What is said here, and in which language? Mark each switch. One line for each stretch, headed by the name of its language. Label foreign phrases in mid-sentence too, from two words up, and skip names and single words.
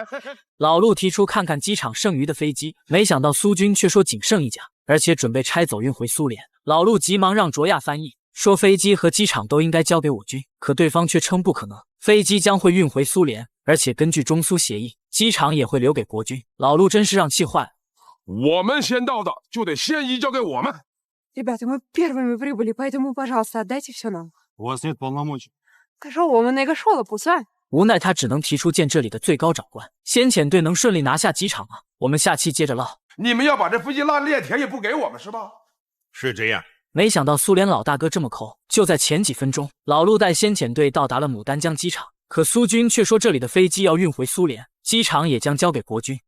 Chinese: 老陆提出看看机场剩余的飞机，没想到苏军却说仅剩1架，而且准备拆走运回苏联。老陆急忙让卓亚翻译，说飞机和机场都应该交给我军，可对方却称不可能，飞机将会运回苏联， 而且根据中苏协议，机场也会留给国军。老陆真是让气坏了。我们先到的就得先移交给我们。
Russian: Ребята, мы первыми прибыли, поэтому, пожалуйста, отдайте все нам. У вас нет полномочий.
Chinese: 可是我们那个说了不算。无奈他只能提出见这里的最高长官。先遣队能顺利拿下机场吗？我们下期接着唠。你们要把这飞机拉炼田也不给我们是吧？是这样。没想到苏联老大哥这么抠，就在前几分钟，老陆带先遣队到达了牡丹江机场，可苏军却说这里的飞机要运回苏联，机场也将交给国军。